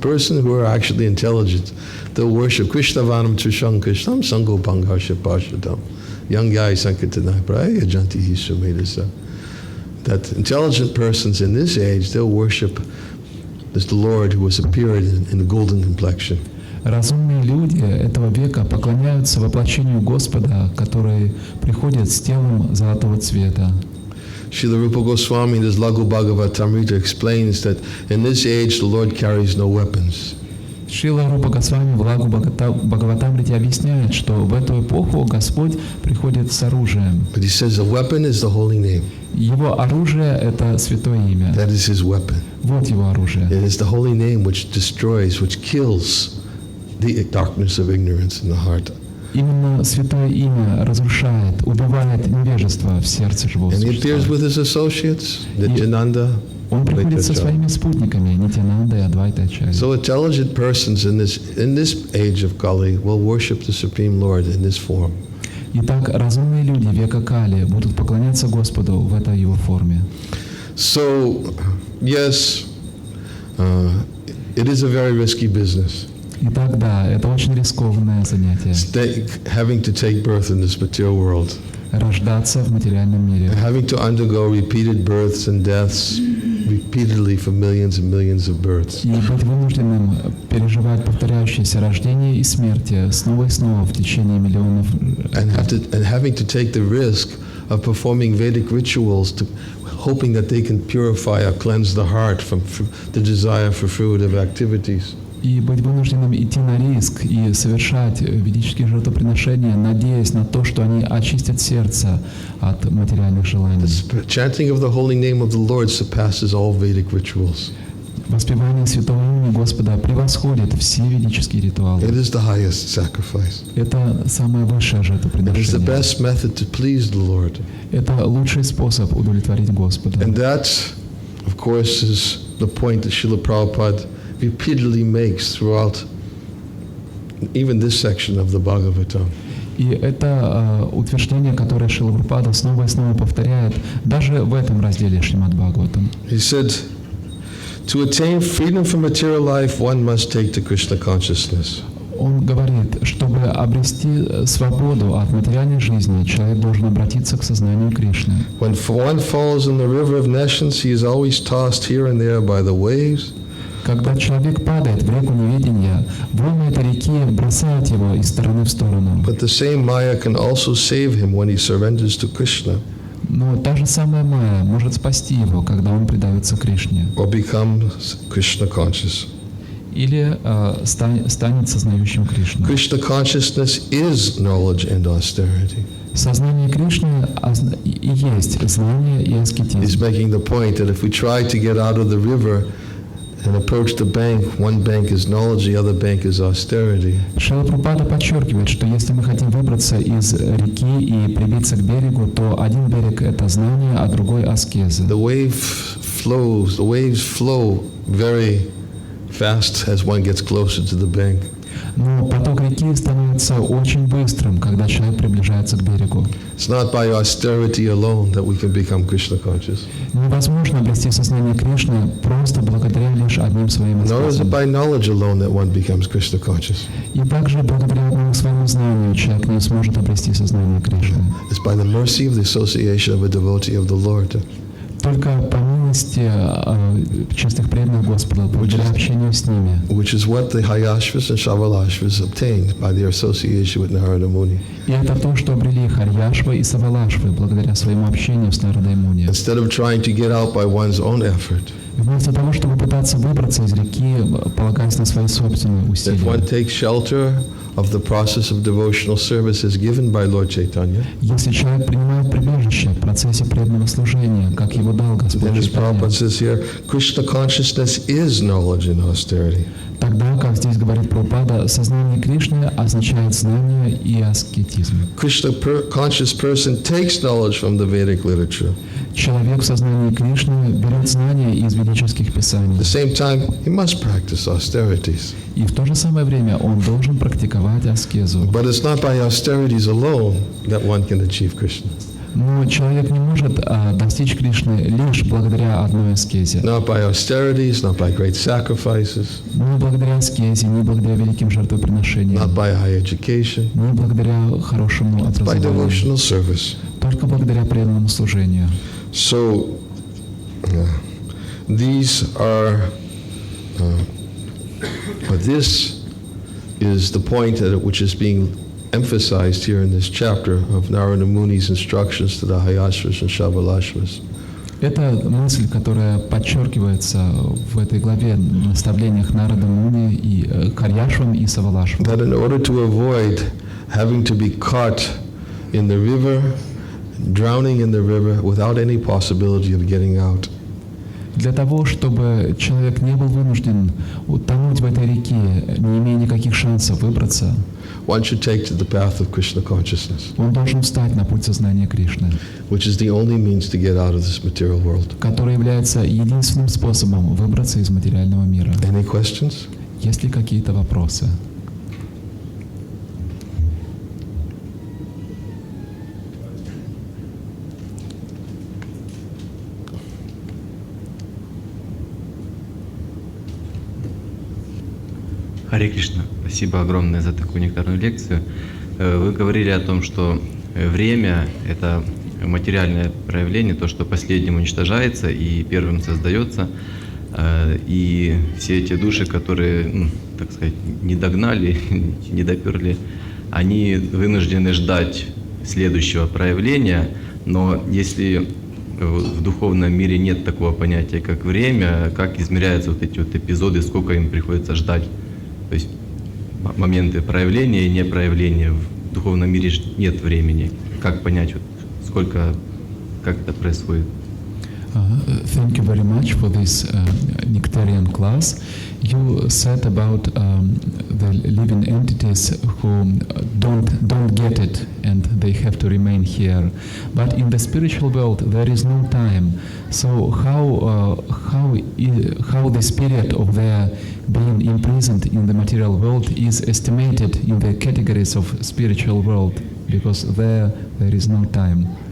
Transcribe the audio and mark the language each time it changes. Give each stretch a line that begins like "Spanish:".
English: Person who are actually intelligent, they'll worship
Sanskrit: Krishna Vanam Trisham Krishnam Sango Pangarsha Pashadam. Yagyaya Sankirtana Praya Yajanti Hi Sumedasa.
English: That intelligent persons in this age, they'll worship this the Lord who was appeared in the golden complexion.
Russian: Разумные люди этого века поклоняются воплощению Господа, который приходит с телом золотого цвета.
English: Srila Rupa Goswami in his Laghu Bhagavatamrita explains that in this age the Lord carries no weapons.
Russian: Шрила Рупа Госвами в Лагу Бхагаватамрите объясняет, что в эту эпоху Господь приходит с оружием.
English: But he says the weapon is the holy name.
Russian: Его оружие — это святое имя.
English: That is his weapon.
Russian: Вот его оружие.
English: It is the holy name which destroys, which kills the darkness of ignorance in the heart.
Russian: Именно святое имя разрушает, убивает невежество в сердце живого
English: And he appears
Russian: существа.
English: with his associates, Nityananda.
Russian: Он приходит со своими спутниками, Нитянанда и Адвайта Ачарья.
English: So intelligent persons in this age of Kali will worship the Supreme Lord in this form.
Russian: Итак, разумные люди века Кали будут поклоняться Господу в этой его форме.
English: So, yes, it is a very risky business.
Russian: Итак, да, это очень рискованное занятие.
English: Having to take birth in this material world.
Russian: Рождаться в материальном мире.
English: Having to undergo repeated births and deaths repeatedly for millions and millions of births.
Russian: И быть вынужденным переживать повторяющиеся рождения и смерти снова и снова в течение миллионов.
English: And having to take the risk of performing Vedic rituals, hoping that they can purify or cleanse the heart from the desire for fruitive activities.
Russian: И быть вынужденным идти на риск и совершать ведические жертвоприношения, надеясь на то, что они очистят сердце от материальных желаний.
English: The chanting of the holy name of the Lord surpasses all Vedic rituals.
Russian: Воспевание святого имени Господа превосходит все ведические ритуалы.
English: It is the highest sacrifice.
Russian: Это самое высшее
English: It is the
Russian: жертвоприношение.
English: best method to please the Lord.
Russian: Это лучший способ удовлетворить Господа.
English: And that, of course, is the point that Srila Prabhupada repeatedly makes throughout even this section of the Bhagavatam.
Russian: И это утверждение, которое Шрила Прабхупада снова и снова повторяет, даже в этом разделе Шримад Бхагаватам.
English: He said, to attain freedom from material life, one must take to Krishna consciousness.
Russian: Он говорит, чтобы обрести свободу от материальной жизни, человек должен обратиться к сознанию Кришны.
English: When one falls in the river of nescience, he is always tossed here and there by the waves.
Russian: Когда человек падает в реку неведения, волны этой реки бросают его из стороны в сторону.
English: But the same Maya can also save him when he surrenders to Krishna.
Russian: Но та же самая Майя может спасти его, когда он предается Кришне.
English: Or becomes Krishna conscious.
Russian: Или станет сознающим Кришну.
English: Krishna consciousness is knowledge and austerity.
Russian: Сознание Кришны и есть знание и
English: He's
Russian: аскетизм.
English: making the point that if we try to get out of the river and approach the bank, one bank is knowledge, the other bank is austerity.
Russian: Шрила Прабхупада подчеркивает, что если мы хотим выбраться из реки и прибиться к берегу, то один берег — это знание, а другой — аскеза.
English: The waves flow very fast as one gets closer to the bank.
Russian: Но поток реки становится очень быстрым, когда человек приближается к берегу.
English: It's not by austerity alone that we can become Krishna conscious.
Russian: Невозможно обрести сознание Кришны просто благодаря лишь одним своим
English: Nor is it
Russian: аскезам.
English: by knowledge alone that one becomes Krishna conscious.
Russian: И также благодаря одному своему знанию человек не сможет обрести сознание Кришны.
English: It's by the mercy of the association of a devotee of the Lord.
Russian: Только по милости чистых преданных Господа, благодаря общению с ними.
English: Which is what the Hayashvas and Shavalashvas obtained by their association with Narada Muni.
Russian: И это то, что обрели Харьяшва и Савалашвы благодаря своему общению с Нарадой Муни.
English: Instead of trying to get out by one's own effort,
Russian: Вместо того, чтобы пытаться выбраться из реки, полагаясь на свои собственные
English: if one
Russian: усилия.
English: takes shelter of the process of devotional service as given by Lord Chaitanya,
Russian: Если человек принимает прибежище в процессе преданного служения, как его дал Господь
English: then as
Russian: Чайтанья,
English: Prabhupada says here, Krishna consciousness is knowledge and austerity.
Russian: тогда, как здесь говорит Прабхупада, сознание Кришны означает знание и аскетизм.
English: Krishna conscious person takes knowledge from the Vedic literature.
Russian: Человек в сознании Кришны берет знания из ведических писаний.
English: At the same time, he must practice austerities.
Russian: И в то же самое время он должен практиковать аскезу.
English: But it's not by austerities alone that one can achieve Krishna.
Russian: Но человек не может достичь Кришны лишь благодаря одной аскезе.
English: Not by austerities, not by great sacrifices,
Russian: Не благодаря аскезе, не благодаря великим жертвоприношениям,
English: not by high education,
Russian: не благодаря хорошему
English: by
Russian: образованию,
English: devotional service.
Russian: только благодаря преданному служению.
English: So, these are, is the point which is being emphasized here in this chapter of Narada Muni's instructions to the Hayashvas and Shabalashvas.
Russian: Это мысль, которая подчеркивается в этой главе в наставлениях Нарада Муни и Харьяшвам и Савалашвам.
English: That in order to avoid having to be caught in the river, drowning in the river without any possibility of getting out.
Russian: Для того, чтобы человек не был вынужден утонуть в этой реке, не имея никаких шансов выбраться,
English: One should take to the path of Krishna consciousness,
Russian: он должен встать на путь сознания Кришны,
English: which is the only means to get out of this material world.
Russian: который является единственным способом выбраться из материального мира.
English: Any questions?
Russian: Есть ли какие-то вопросы? Харе Кришна, спасибо огромное за такую нектарную лекцию. Вы говорили о том, что время — это материальное проявление, то, что последним уничтожается и первым создается. И все эти души, которые, так сказать, не догнали, не доперли, они вынуждены ждать следующего проявления. Но если в духовном мире нет такого понятия, как время, как измеряются вот эти вот эпизоды, сколько им приходится ждать? То есть моменты проявления и непроявления. В духовном мире нет времени. Как понять, вот, сколько, как это происходит?
English: Thank you very much for this nectarian class. You said about the living entities who don't get it and they have to remain here. But in the spiritual world there is no time. So how this period of their being imprisoned in the material world is estimated in the categories of spiritual world, because there is no time.